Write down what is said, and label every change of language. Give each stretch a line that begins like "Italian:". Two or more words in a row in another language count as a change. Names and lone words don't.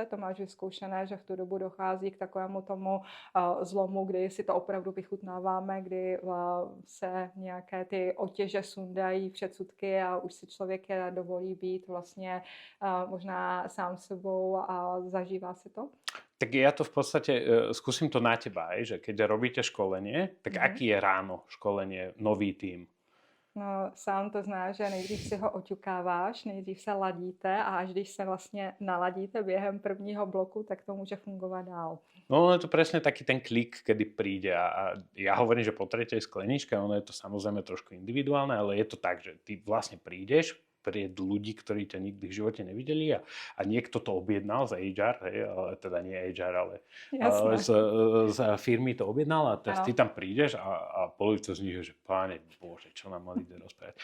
Czech: To máš vyzkoušené, že v tu dobu dochází k takovému tomu zlomu, kdy si to opravdu vychutnáváme, kdy se nějaké ty otěže sundají, předsudky a už si člověk dovolí být vlastně možná sám sebou a zažívá si to?
Slovak: Tak ja to v podstate, skúsim to na teba aj, že keď robíte školenie, tak aký je ráno školenie, nový tým?
Czech: No, sám to znáš, že nejdřív si ho oťukáváš, nejdřív se ladíte a až když se vlastně naladíte během prvního bloku, tak to může fungovat dál.
Slovak: No, je to presne taký ten klik, kedy príde a ja hovorím, že po 3. skleničke, ono je to samozrejme trošku individuálne, ale je to tak, že ty vlastne prídeš pred ľudí, ktorí ťa nikdy v živote nevideli a niekto to objednal z HR, ale teda nie HR, ale z firmy to objednal a ty tam prídeš a polovica z nich je, že páne Bože, čo nám mali rozprávať.